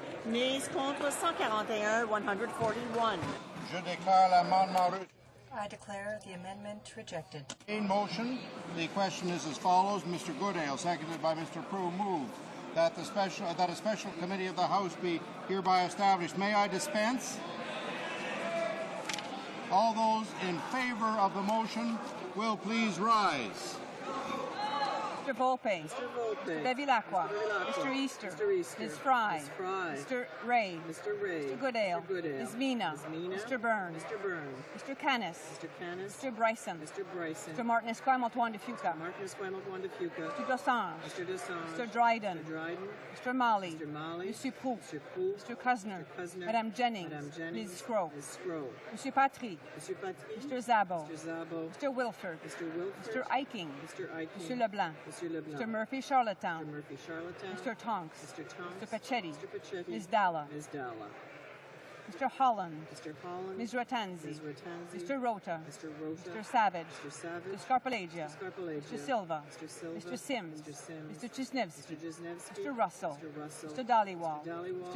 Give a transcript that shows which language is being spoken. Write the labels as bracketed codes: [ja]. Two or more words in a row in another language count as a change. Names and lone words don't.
[en] Nays contre 141, 141. [fr] Je déclare l'amendement rejeté. [en] I declare the amendment rejected. In motion, the question is as follows. Mr. Goodale, seconded by Mr. Prue, moved that a special committee of the House be hereby established. May I dispense? All those in favor of the motion will please rise. Mr. Volpe. Mr. Bevilacqua. Mr. Easter. Ms. Fry. Mr. Ray. Mr. Goodale. Ms. Mina. Mr. Byrne. Mr. Canis. Mr. Bryson. Mr. Martin Esquimalt Juan de Fuca. Mr. Dosange. Mr. Dryden. Mr. Malley. Mr. Proux. Mr. Kusner. Madame Jennings. Ms. Scrow. Mr. Patry. Mr. Zabo. Mr. Wilford. Mr. Eiking. Mr. Leblanc. Mr. Murphy Charlottetown. Mr. Tonks. Mr. Pachetti. Ms. Dalla. Mr. Holland. Ms. Ratanzi. Mr. Rota. Mr. Savage. Mr. Scarpalagia. Mr. Silva. Mr. Sims. Mr. Chisnevsky. Mr. Russell. Mr. Dhaliwal. Mr.